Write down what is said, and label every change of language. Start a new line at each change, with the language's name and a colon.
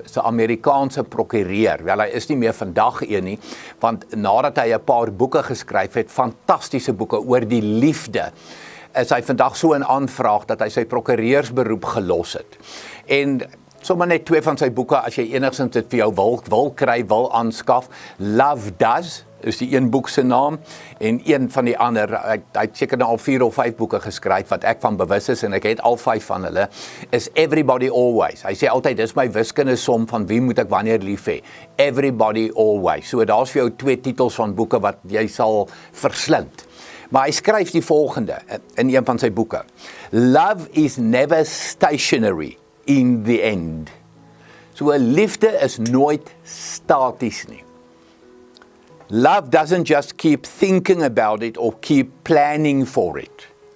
Afrikaans: Is 'n Amerikaanse prokureur. Wel, hy is nie meer vandag een nie, want nadat hy 'n paar boeke geskryf het, fantastiese boeke oor die liefde, is hy vandag so in aanvraag dat hy sy prokureursberoep gelos het. En sommer net 2 van sy boeke, as jy enigstens dit vir jou wil kry, wil aanskaf. Love Does is die een boek se naam, en een van die ander, hy het seker nou al 4 of 5 boeke geskryf, wat ek van bewus is, en ek het al 5 van hulle, is Everybody Always. Hy sê altyd, dis my wiskundige som van wie moet ek wanneer lief hê. Everybody Always. So daar's vir jou 2 titels van boeke wat jy sal verslind. Maar hy skryf die volgende in een van sy boeke.
English: Love is never stationary in the end.
Afrikaans: So 'n liefde is nooit staties nie.
English: Love doesn't just keep thinking about it or keep planning for it.